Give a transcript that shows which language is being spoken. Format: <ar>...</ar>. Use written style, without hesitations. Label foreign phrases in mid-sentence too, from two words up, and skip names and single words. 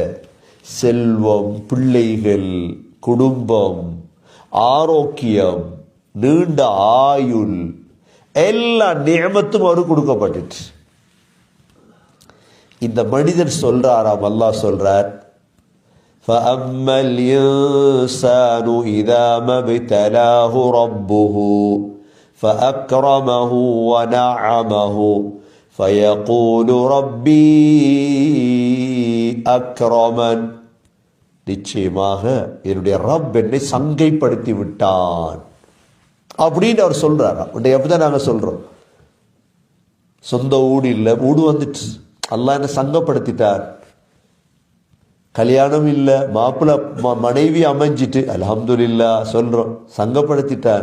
<ta>செல்வம், பிள்ளைகள், குடும்பம், ஆரோக்கியம், நீண்ட ஆயுள், எல்லா நிஅமத்தும் அவருக்கு கொடுக்கப்பட்டுச்சு. இந்த மனிதன் சொல்றாராம், அல்லாஹ் சொல்றார்,</ta> <ar>فَأَمَّا الْإِنسَانُ إِذَا مَا ابْتَلَاهُ رَبُّهُ فَأَكْرَمَهُ وَنَعَّمَهُ فَيَقُولُ رَبِّي أَكْرَمَنِ.</ar> <ta>நிச்சயமாக என்னுடைய ரப் என்னை சங்கைப்படுத்தி விட்டான் அப்படின்னு அவர் சொல்றார். எப்படிதான் நாங்க சொல்றோம், சொந்த ஊடு இல்லை, ஊடு வந்துட்டு அல்லாஹ் என்ன சங்கப்படுத்திட்டார். கல்யாணம் இல்லை, மாப்பிள்ள மனைவி அமைஞ்சிட்டு அல்ஹம்துலில்லாஹ் சொல்றோம், சங்கப்படுத்திட்டார்.</ta>